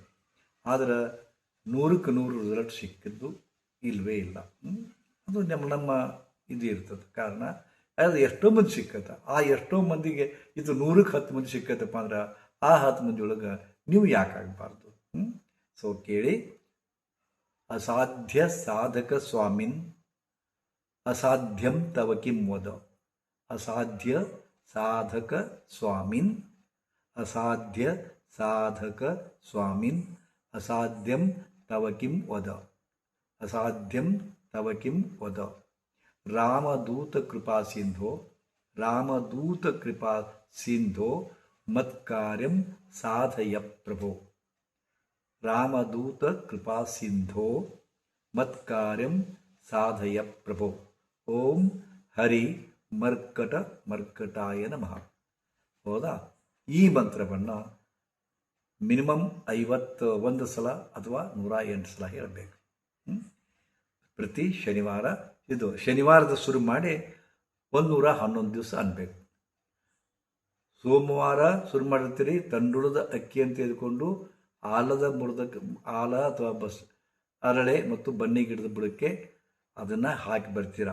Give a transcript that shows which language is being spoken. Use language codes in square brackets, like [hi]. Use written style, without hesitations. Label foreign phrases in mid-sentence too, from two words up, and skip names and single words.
[kn] ಆದರೆ 100ಕ್ಕೆ 100 ರಿಸಲ್ಟ್ ಸಿಕ್ಕಿದ್ದು ಇಲ್ಲವೇ ಇಲ್ಲ. ಅದು ನಮ್ಮ ಇದು ಇರ್ತದೆ. ಕಾರಣ ಅದು ಎಷ್ಟೋ ಮಂದಿ ಸಿಕ್ಕತ್ತೆ. ಆ ಎಷ್ಟೋ ಮಂದಿಗೆ ಇದು 100ಕ್ಕೆ 10 ಮಂದಿ ಸಿಕ್ಕತ್ತಪ್ಪ ಅಂದ್ರೆ ಆ 10 ಮಂದಿ ಒಳಗೆ ನೀವು ಯಾಕಾಗಬಾರ್ದು? ಸೊ ಕೇಳಿ. [sa] ಅಸಾಧ್ಯ ಸಾಧಕ ಸ್ವಾಮಿನ್ ಅಸಾಧ್ಯಂ ತವ ಕಿಂ ವದ. ಅಸಾಧ್ಯ ಸಾಧಕ ಸ್ವಾಮಿನ್ ಅಸಾಧ್ಯ ಸಾಧಕ ಸ್ವಾಮಿನ್ ಅಸಾಧ್ಯಂ ತವ ಕಿಂ ವದ. ಅಸಾಧ್ಯಂ ತವ ಕಿಂ ವದ. ರಾಮದೂತ ಕೃಪಾ ಸಿಂಧೋ ರಾಮದೂತ ಕೃಪಾ ಸಿಂಧೋ ಮತ್ಕಾರ್ಯಂ ಸಾಧಯ ಪ್ರಭೋ. ರಾಮದೂತ ಕೃಪಾ ಸಿಂಧೋ ಮತ್ಕಾರ್ಯಂ ಸಾಧಯ ಪ್ರಭೋ. ಓಂ ಹರಿ ಮರ್ಕಟಾಯ ನಮಃ. [kn] ಹೌದಾ? ಈ ಮಂತ್ರವನ್ನು ಮಿನಿಮಮ್ 51 ಸಲ ಅಥವಾ 108 ಸಲ ಹೇಳಬೇಕು. ಪ್ರತಿ ಶನಿವಾರ. ಇದು ಶನಿವಾರದ ಶುರು ಮಾಡಿ 111 ದಿವಸ ಅನ್ಬೇಕು. ಸೋಮವಾರ ಶುರು ಮಾಡಿರ್ತೀರಿ, ತಂಡುಳದ ಅಕ್ಕಿಯನ್ನು ತೆಗೆದುಕೊಂಡು ಆಲ ಅಥವಾ ಅರಳೆ ಮತ್ತು ಬನ್ನಿ ಗಿಡದ ಬುಡಕ್ಕೆ ಅದನ್ನು ಹಾಕಿ ಬರ್ತೀರಾ.